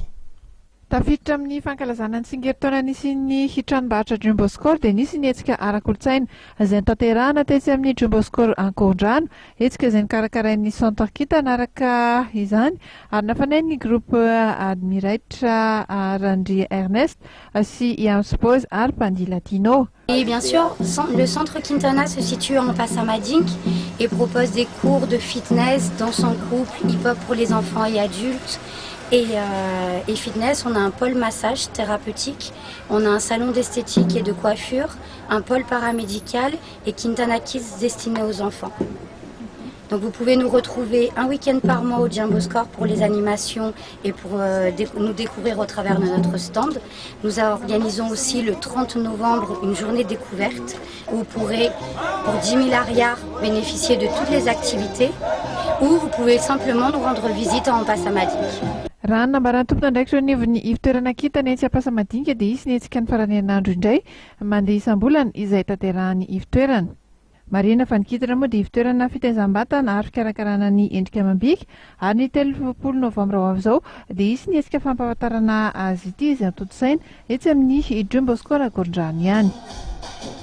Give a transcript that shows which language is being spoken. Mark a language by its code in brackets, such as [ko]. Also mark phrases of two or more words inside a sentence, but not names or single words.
[mg] Tafiditra amin'ny fankalazana ny tsingerintaona nisy ny tranombarotra Jumboscor dia nisy ny hetsika ara-kolotsaina izay tanterahana tetsy amin'ny Jumboscor Ankorondrano, hetsika izay nikarakarain'ny centre Kintana araka izany ary nafanainy ny groupe admiraitra Randry Ernest sy Iamspose ary Pandi Latino. [fr] Et bien sûr, le centre Kintana se situe en Passamadink et propose des cours de fitness, danse en couple, hip-hop pour les enfants et adultes. Et fitness, on a un pôle massage thérapeutique, on a un salon d'esthétique et de coiffure, un pôle paramédical et Kintana Kids destiné aux enfants. Donc vous pouvez nous retrouver un week-end par mois au Jumboscor pour les animations et pour nous découvrir au travers de notre stand. Nous organisons aussi le 30 novembre une journée découverte où vous pourrez pour 10 000 ariars bénéficier de toutes les activités ou vous pouvez simplement nous rendre visite en Passamadink. [mg] Raha nambarany tompona ndraikitra ny ny ivotoerana Kintana etsy Passamadinka dia isy ny hetsika ny farany an'andro indray mandeha isam-bolana izay tanterahany ivotoerana. Marina fa ny Kintana moa dia ivotoerana fitaizam-batana ary fikarakarana ny endrika amam-bika ary ny 30 novambra ho avy izao dia isy ny hetsika fampahafantarana azy ity izay antotosaina etsy amin'ny Jumboscor Ankorondrano ihany.